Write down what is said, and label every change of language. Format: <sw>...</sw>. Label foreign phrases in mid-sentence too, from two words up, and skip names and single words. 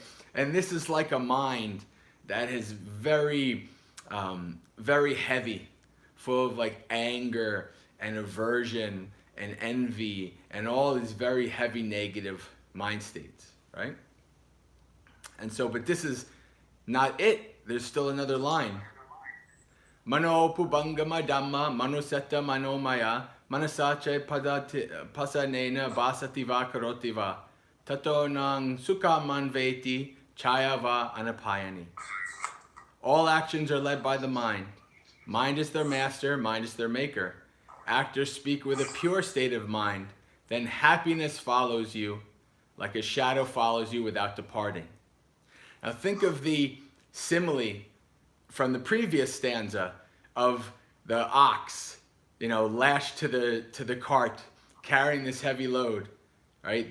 <en>And this is like a mind that is very, very heavy, full of like anger and aversion and envy and all these very heavy negative mind states, right? And so, but this is not it. There's still another line.</en> <pi>Mano pubangama dhamma manusetta manomaya manasache pasanena basativa karotiva tato nang sukha manveti chayava anapayani.</pi> <en>All actions are led by the mind. Mind is their master, mind is their maker. Actors speak with a pure state of mind, then happiness follows you like a shadow follows you without departing. Now think of the simile from the previous stanza of the ox, lashed to the cart, carrying this heavy load, right?</en>